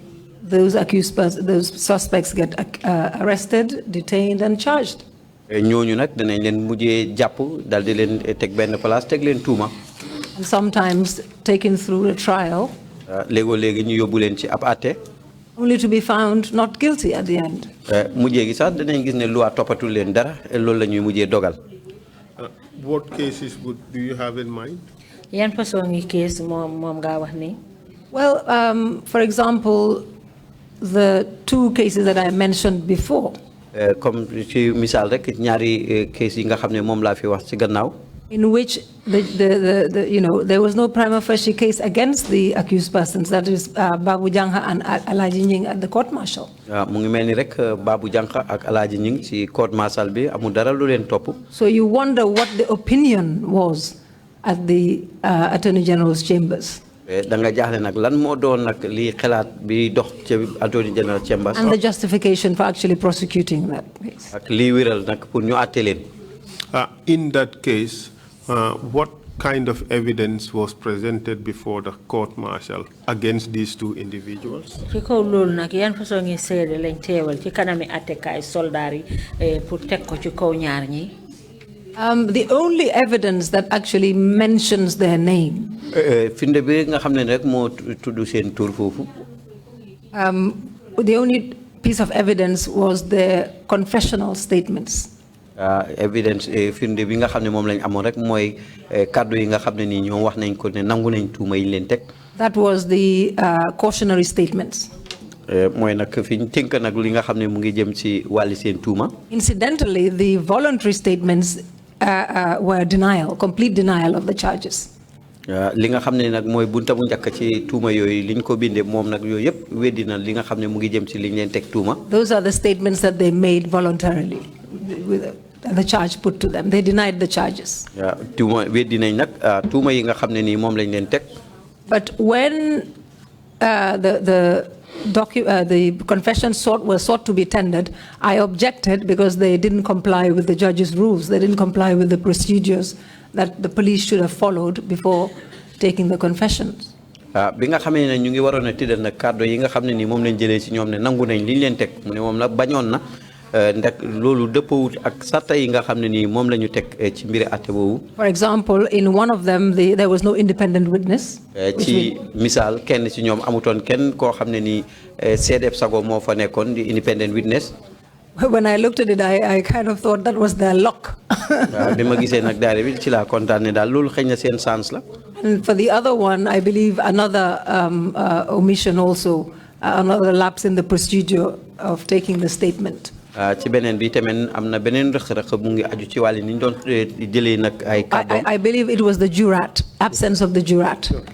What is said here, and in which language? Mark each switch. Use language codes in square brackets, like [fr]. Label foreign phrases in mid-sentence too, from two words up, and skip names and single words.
[en] Those suspects get arrested, detained and charged. [wo] Ñooñu nak dañ leen mujjé japp dal di leen tek ben place tek leen tuuma. [en] And sometimes taken through a trial. [wo] Légui ñu yobbu leen ci ab atté. [en] Only to be found not guilty at the end. [wo] Mujjé gi sax dañ gis né loi topatul leen dara loolu lañuy mujjé dogal. [en] What cases do you have in mind? [wo] Yan façon ngi case mom nga wax ni? [en] Well, for example, the two cases that I mentioned before. [wo] Comme ci misal rek ñaari case yi nga xamné mom la fi wax ci gannaaw. [en] In which there was no prima facie case against the accused persons, that is Babu Jangha and Alaji Nying at the court martial. [wo] Mu ngi melni rek Babu Jangha ak Alaji Nying ci [en] court martial [wo] bi amu dara lu len top. [en] So you wonder what the opinion was at the Attorney General's chambers. [wo] Da nga jaxlé nak lan mo doon nak li xelaat bi dox ci [en] Attorney General chambers. And the justification for actually prosecuting that case. [wo] Ak li wëral nak pour ñu atté len. [en] In that case, what kind of evidence was presented before the court martial against these two individuals? [wo] Ci kaw lool nak yan façon ngi sédé lañ téwal ci kanami attekay soldat yi pour tek ko ci kaw ñaar ñi. [en] The only evidence that actually mentions their name. [wo] Finde bi nga xamné rek mo tuddu sen tour fofu. [en] The only piece of evidence was their confessional statements. [wo] Evidence firnde bi nga xamne mom lañ amon rek moy cadeau yi nga xamne ni ñoom wax nañ ko ne nangu nañ tuuma yi leen tek. [en] That was the cautionary statements. [wo] Moy nak fiñ tink nak li nga xamne mu ngi jëm ci wali seen tuuma. [en] Incidentally, the voluntary statements were complete denial of the charges. [wo] Li nga xamne nak moy bunta bu ñak ci tuuma yoy liñ ko bindé mom nak yoy yep wedina li nga xamne mu ngi jëm ci liñ leen tek tuuma. [en] Those are the statements that they made voluntarily with the charge put to them. They denied the charges. [wo] Tuuma wedinañ nak tuuma yi nga xamne ni mom lañ leen tek. [en] But when the confession was sought to be tendered, I objected because they didn't comply with the judge's rules. They didn't comply with the procedures that the police should have followed before taking the confessions. [wo] Bi nga xamé né ñu ngi warona tidal nak cadeau yi nga xamné ni mom lañ jëlé ci ñom né nangu nañ liñ leen tek mu né mom la bañon na ndak lolu deppowut ak sarta yi nga xamné ni mom lañu tek ci mbiri atté bobu. [en] For example, in one of them there was no independent witness. [wo] Ci misal kenn ci ñom amuton kenn ko xamné ni CDF sago mo fa nekkon di [en] independent witness. When I looked at it, I kind of thought that was their luck. [wo] Bima gisé nak daara bi ci la contane dal lolu xeyna sen chance la. [en] And for the other one, I believe another omission also, another lapse in the procedure of taking the statement. I believe it was the jurat, absence of the jurat.